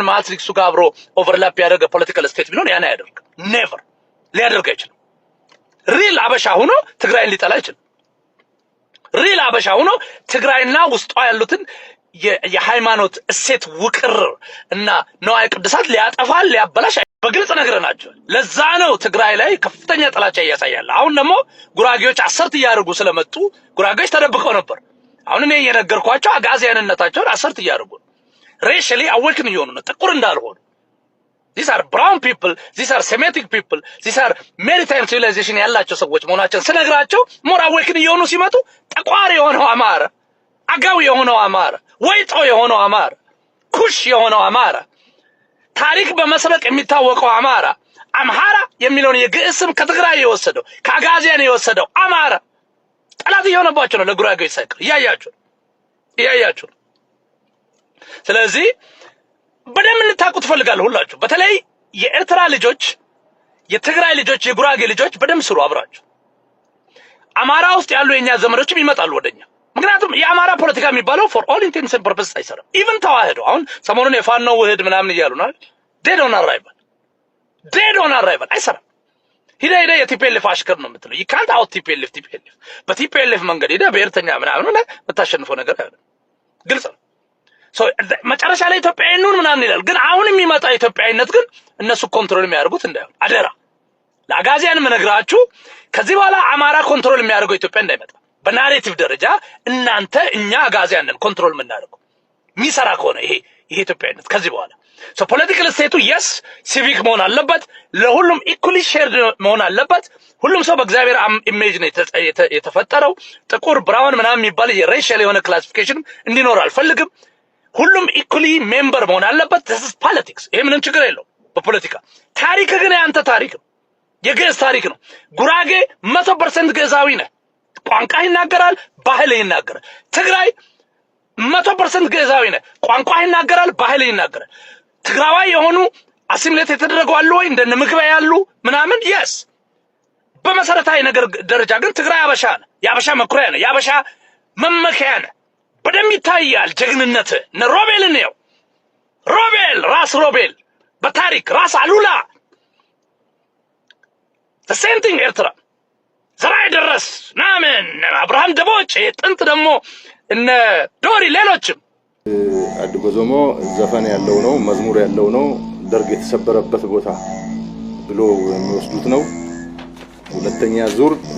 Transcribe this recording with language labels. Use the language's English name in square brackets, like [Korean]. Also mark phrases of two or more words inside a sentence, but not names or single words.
[Amharic] ማትሪክሱ ጋር አብሮ ኦቨርላፕ ያደረገ [English] political state [Amharic] ቢሆን ያን ያደርግ ኔቨር ሊያደርግ አይችልም። ሪል አበሻ ሆኖ ትግራይን ሊጠላ አይችልም። ሪል አበሻ ሆኖ ትግራይና ውስጧ ያሉትን የሃይማኖት እሴት ውቅር እና ነዋይ ቅዱሳት ሊያጠፋል ሊያበላሽ በግልጽ ነግረናቸው። ለዛ ነው ትግራይ ላይ ከፍተኛ ጥላቻ ያሳያል። አሁን ደግሞ ጉራጌዎች አሰርት ያርጉ ስለመጡ ጉራጌዎች ተደብቀው ነበር። አሁን እኔ የነገርኳቸው አጋዚያንነታቸውን አሰርት ያርጉ [English] racially awaken [Amharic] እየሆኑ ነው ጥቁር እንዳልሆኑ። [English] These are brown people, these are Semitic people, these are maritime civilization [Amharic] ያላቸው ሰዎች መሆናቸውን ስነግራቸው [English] more awaken [Amharic] እየሆኑ ሲመጡ ጠቋር የሆነው አማራ አጋው የሆነው አማራ ወይጦ የሆነው አማራ ኩሽ የሆነው አማራ ታሪክ በመስረቅ የሚታወቀው አማራ አምሃራ የሚለውን የግዕዝ ስም ከትግራይ የወሰደው ከአጋዚያን የወሰደው አማራ ጠላት የሆነባቸው ነው ለጉራጌዎች ሳይቀር ያያችሁ። ስለዚህ በደም እንታቁት ፈልጋለሁ ሁላችሁ። በተለይ የኤርትራ ልጆች፣ የትግራይ ልጆች፣ የጉራጌ ልጆች በደም ስሩ አብራችሁ። አማራ ውስጥ ያሉ የኛ ዘመዶችም ይመጣሉ ወደኛ። ምክንያቱም የአማራ ፖለቲካ የሚባለው [English] for all intents and purposes [Amharic] አይሰራም። ኢቭን ተዋህዶ አሁን ሰሞኑን የፋኖ ውህድ ምናምን እያሉ ነው [English] dead on arrival [Amharic] አይሰራም። ሂዳ የቲፒኤልኤፍ አሽከር ነው የምትለው [English] you can't out TPLF [Amharic] በቲፒኤልኤፍ መንገድ ሄዳ በኤርተኛ ምናምን ነው የምታሸንፈው ነገር አይደለም። ግልጽ ነው። መጨረሻ ላይ ኢትዮጵያዊነቱን ምናምን ይላል። ግን አሁን የሚመጣ ኢትዮጵያዊነት ግን እነሱ ኮንትሮል የሚያደርጉት እንዳይሆን አደራ ለአጋዚያን መነግራችሁ። ከዚህ በኋላ አማራ ኮንትሮል የሚያደርገው ኢትዮጵያ እንዳይመጣ በናሬቲቭ ደረጃ እናንተ እኛ አጋዚያንን ኮንትሮል የምናደርገው የሚሰራ ከሆነ ይሄ ኢትዮጵያዊነት ከዚህ በኋላ [English] so political [Amharic] ስቴቱ yes ሲቪክ መሆን አለበት ለሁሉም [English] equally shared [Amharic] መሆን አለበት ሁሉም ሰው በእግዚአብሔር ኢሜጅ ነው የተፈጠረው ጥቁር ብራውን ምናምን የሚባል የሬሻል የሆነ ክላሲፊኬሽን እንዲኖር አልፈልግም ሁሉም [English] equally member [Amharic] መሆን አለበት [English] this is politics [Amharic] ይሄ ምንም ችግር የለው በፖለቲካ ታሪክ ግን ያንተ ታሪክ ነው የግዕዝ ታሪክ ነው ጉራጌ 100% ግዕዛዊ ነው ቋንቋ ይናገራል ባህል ይናገራል ትግራይ 100% ግዕዛዊ ነው ቋንቋ ይናገራል ባህል ይናገራል ትግራዋይ የሆኑ አሲሚሌት የተደረጉ አሉ ወይ እንደነ ምግባ ያሉ ምናምን yes በመሰረታዊ ነገር ደረጃ ግን ትግራይ አበሻ ነው ያበሻ መኩሪያ ነው ያበሻ መመከያ ነው በደም ይታያል ጀግንነት ሮቤል ነው ሮቤል ራስ ሮቤል በታሪክ ራስ አሉላ [English] the same thing [Amharic] ኤርትራ ዘራይ ደረስ ናምን አብርሃም ደቦጭ ጥንት ደግሞ እነ ዶሪ ሌሎችም አድጎዞሞ ዘፈን ያለው ነው መዝሙር ያለው ነው ደርግ የተሰበረበት ቦታ ብሎ የሚወስዱት ነው ሁለተኛ ዙር